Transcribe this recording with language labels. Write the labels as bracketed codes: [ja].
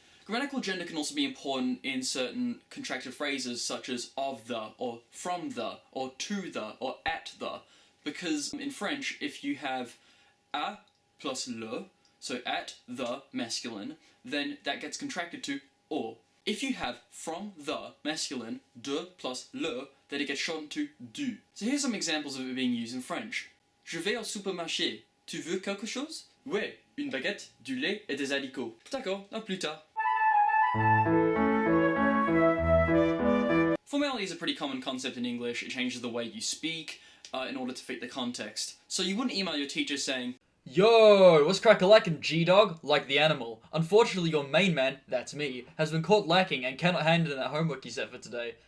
[en] Grammatical gender can also be important in certain contracted phrases such as of the, or from the, or to the, or at the, because in French, if you have [fr] a plus le, [en] so at the masculine, then that gets contracted to or. If you have from the masculine, [fr] de plus le, [en] then it gets shortened to du. So here's some examples of it being used in French. [fr] Je vais au supermarché. Tu veux quelque chose? Ouais, une baguette, du lait et des haricots. D'accord, à plus tard. [en] Formality is a pretty common concept in English. It changes the way you speak in order to fit the context. So you wouldn't email your teacher saying, Yo, what's crack-a-lackin', G-Dog? Like the animal. Unfortunately, your main man, that's me, has been caught lacking and cannot hand in that homework you set for today.